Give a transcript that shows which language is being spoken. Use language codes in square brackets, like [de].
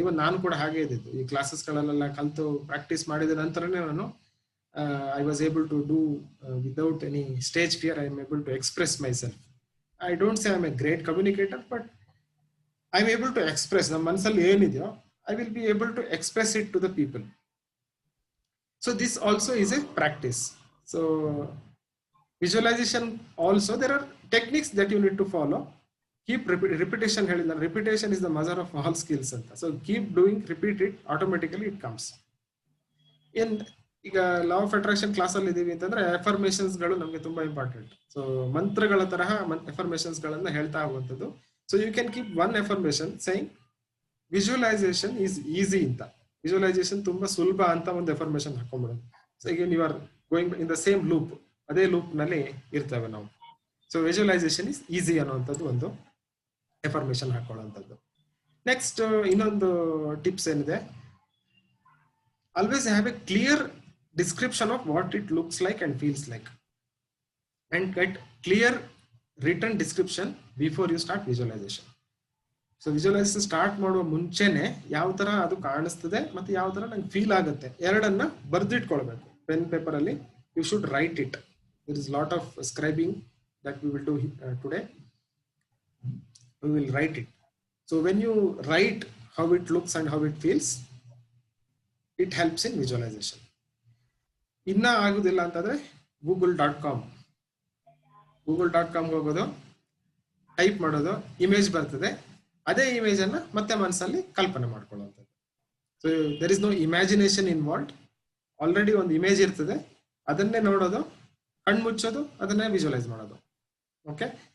[kn] ಇವನ್ ನಾನು ಕೂಡ ಹಾಗೆ ಇದ್ದಿದ್ದು. ಈ ಕ್ಲಾಸಸ್ಗಳಲ್ಲೆಲ್ಲ ಕಲ್ತು ಪ್ರಾಕ್ಟೀಸ್ ಮಾಡಿದ ನಂತರನೇ ನಾನು [en] I was able to do without any stage fear. I am able to express myself. I don't say I am a great communicator, but I am able to express. [kn] ನಮ್ಮ ಮನಸ್ಸಲ್ಲಿ ಏನಿದೆಯೋ [en] I will be able to express it to the people. So this also is a practice. So visualization also, there are techniques that you need to follow. Keep repetition. Repetition is the mother of all skills anta. So keep doing, repeat it, automatically it comes in. [kn] ಈಗ law of attraction class ಅಲ್ಲಿ ಇದೀವಿ ಅಂತಂದ್ರೆ ಎಫರ್ಮೇಷನ್ಸ್ ಗಳು ನಮ್ಗೆ ತುಂಬಾ important. So ಮಂತ್ರಗಳ ತರಹ ಎಫರ್ಮೇಷನ್ಸ್ ಗಳನ್ನ ಹೇಳ್ತಾ ಹೋಗುವಂಥದ್ದು. [en] So you can keep one affirmation saying visualization is easy ಅಂತ. [kn] ವಿಜುವಲೈಸೇಷನ್ ತುಂಬಾ ಸುಲಭ ಅಂತ ಒಂದು ಎಫರ್ಮೇಷನ್ ಹಾಕೊಂಡ್ಬಿಡೋದು. ಸೊ ಈಗ [en] you are going in the same loop, [kn] ಅದೇ ಲೂಪ್ ನಲ್ಲಿ ಇರ್ತೇವೆ ನಾವು. ಸೊ [en] visualization is easy [kn] ಅನ್ನುವಂಥದ್ದು ಒಂದು ಎಫರ್ಮೇಷನ್ ಹಾಕೊಳ್ಳುವಂಥದ್ದು. [en] next [kn] ಇನ್ನೊಂದು ಟಿಪ್ಸ್ ಏನಿದೆ, [en] Always have a clear description of what it looks like and feels like, and get clear return description before you start visualization. [kn] So visualisation start ಮಾಡುವ ಮುಂಚೆನೆ ಯಾವ ತರ ಅದು ಕಾಣಿಸ್ತದೆ ಮತ್ತೆ ಯಾವ ತರ ನಂಗೆ ಫೀಲ್ ಆಗುತ್ತೆ, ಎರಡನ್ನ ಬರ್ದಿಟ್ಕೊಳ್ಬೇಕು ಪೆನ್ ಪೇಪರ್ ಅಲ್ಲಿ. [en] You should write it. There is a lot of scribing that we will do today. We will write it. So when you write how it looks and how it feels, it helps in visualization. [kn] Inna agudilla antadre google.com ಹೋಗೋದು, type ಮಾಡೋದು, image ಬರ್ತದೆ, ಅದೇ image ಅನ್ನ ಮತ್ತೆ ಮನಸ್ಸಲ್ಲಿ ಕಲ್ಪನೆ ಮಾಡ್ಕೊಳ್ಳುವಂಥದ್ದು. So [en] There is no imagination involved. [kn] Already ಒಂದು image ಇರ್ತದೆ, ಅದನ್ನೇ ನೋಡೋದು, ಕಣ್ಣು ಮುಚ್ಚೋದು, ಅದನ್ನೇ ವಿಜುವಲೈಸ್ ಮಾಡೋದು. ಓಕೆ.